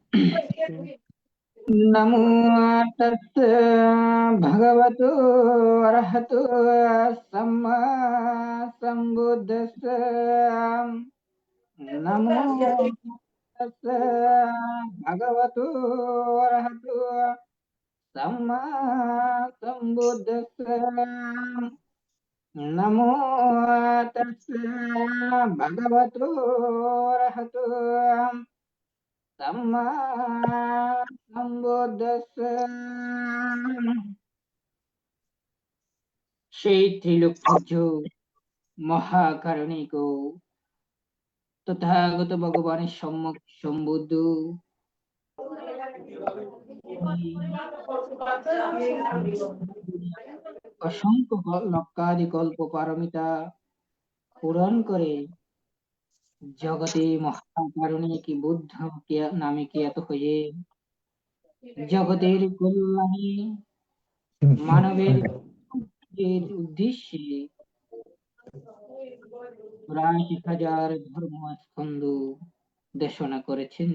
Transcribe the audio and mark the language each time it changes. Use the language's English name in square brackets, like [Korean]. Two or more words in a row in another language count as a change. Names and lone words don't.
[Pali] নমো তস্য ভগবতো অরহতো সম্মা সম্বুদ্ধস্য। নমো তস্য ভগবতো অরহতো सम्मा सम्बुद्धस्य। नमो तस्स्य भगवतो अरहतो सम्मा सम्बुद्धस्य। [Bangla] সেই ত্রিলোকপূজ্য মহাকারণিক তথাগত ভগবানের সম্মুখ সম্বুদ্ধ অসংখ্য লক্ষাধিকল্প পারমিতা পূরণ করে জগতে মহাকারণিক বুদ্ধ নামে খ্যাত হয়ে জগতের কল্যাণে মানবের উদ্দেশ্যে ₹৮২,০০০ ধর্মস্কন্ধ দেশনা করেছেন।